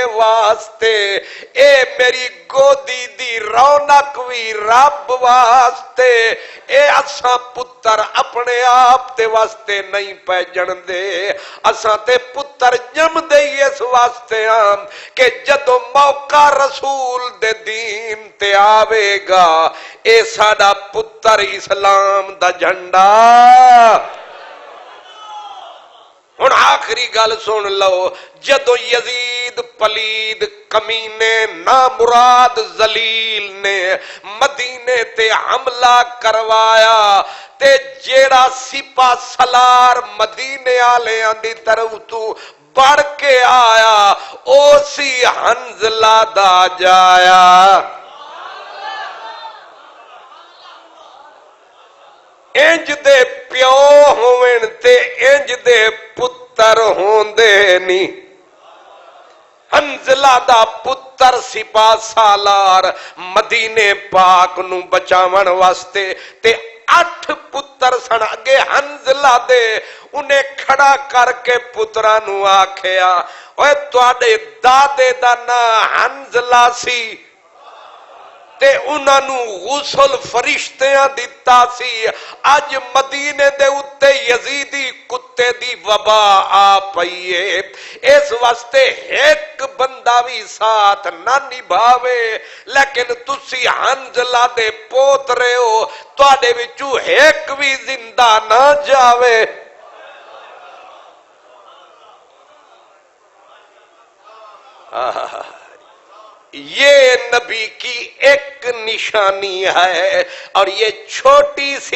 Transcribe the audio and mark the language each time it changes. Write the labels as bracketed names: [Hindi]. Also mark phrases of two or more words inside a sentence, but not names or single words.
[Punjabi] واسطے اے میری گودی دی رونق بھی رب واسطے اے اساں پتر اپنے آپ تے واسطے نہیں پہجن دے اساں تے پتر جم دے اس واسطے آم کہ جدو موقع رسول دے دین تے آوے گا اے ساڈا پتر اسلام دا جھنڈا ہن آخری گل سن لو جدو یزید پلید کمینے نامراد ذلیل نے مدینے تے حملہ کروایا تے جیڑا سپا سالار مدینے آلیاں دی طرف تو بڑھ کے آیا او سی حنزلہ دا جایا انج دے پیو ہوون تے انج دے پتر ہوندے نی حنزلہ دا پتر سپا سالار مدینے پاک نو بچاون واسطے تے 8 پتر سن اگے حنزلہ دے انہیں کھڑا کر کے پتراں نو آکھیا اوے تواڈے دادے دا نام حنزلہ سی تے انہاں نو غسل فرشتیاں دتا سی اج مدینے دے اتے یزیدی کتے دی وبا آ پئی ہے اس واسطے ایک بندہ بھی ساتھ نہ نبھاوے لیکن تسی حنزلہ دے پوترے ہو تواڈے وچوں ایک بھی زندہ نہ جاوے [Urdu] یہ نبی کی ایک نشانی ہے اور یہ چھوٹی سی